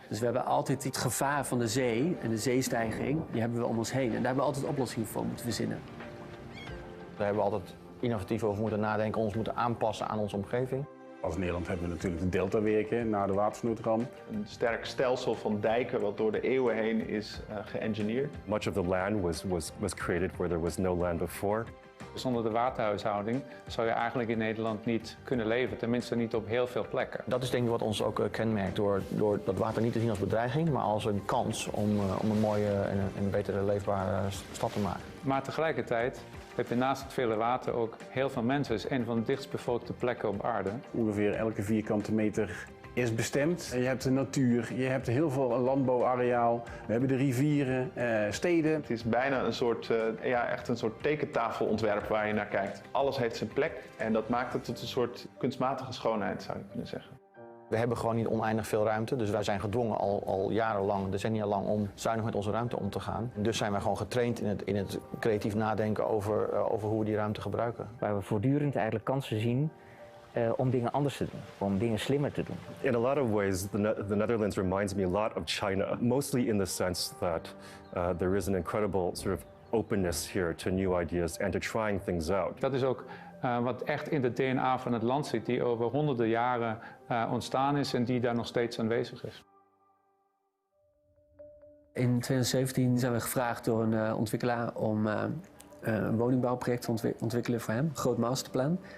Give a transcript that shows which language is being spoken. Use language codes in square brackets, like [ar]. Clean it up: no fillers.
[nl] Dus we hebben altijd het gevaar van de zee en de zeestijging, die hebben we om ons heen. En daar hebben we altijd oplossingen voor moeten verzinnen. Daar hebben we altijd innovatief over moeten nadenken, ons moeten aanpassen aan onze omgeving. Als Nederland hebben we natuurlijk de deltawerken na de watersnoodramp. Een sterk stelsel van dijken wat door de eeuwen heen is geëngineerd. [en] Much of the land was created where there was no land before. [nl] Zonder de waterhuishouding zou je eigenlijk in Nederland niet kunnen leven, tenminste niet op heel veel plekken. Dat is denk ik wat ons ook kenmerkt, door dat water niet te zien als bedreiging, maar als een kans om een mooie en betere leefbare stad te maken. Maar tegelijkertijd heb je naast het vele water ook heel veel mensen. Het is een van de dichtstbevolkte plekken op aarde. Ongeveer elke vierkante meter is bestemd. Je hebt de natuur, je hebt heel veel landbouwareaal, we hebben de rivieren, steden. Het is bijna een soort, echt een soort tekentafelontwerp waar je naar kijkt. Alles heeft zijn plek en dat maakt het tot een soort kunstmatige schoonheid, zou je kunnen zeggen. We hebben gewoon niet oneindig veel ruimte, dus wij zijn gedwongen al jarenlang, decennia lang, om zuinig met onze ruimte om te gaan. Dus zijn wij gewoon getraind in het creatief nadenken over hoe we die ruimte gebruiken. Waar we voortdurend eigenlijk kansen zien om dingen anders te doen, om dingen slimmer te doen. [en] In a lot of ways, the Netherlands reminds me a lot of China, mostly in the sense that there is an incredible sort of openness here to new ideas and to trying things out. [nl] Dat is ook wat echt in de DNA van het land zit, die over honderden jaren ontstaan is en die daar nog steeds aanwezig is. In 2017 zijn we gevraagd door een ontwikkelaar om een woningbouwproject te ontwikkelen voor hem, een groot masterplan.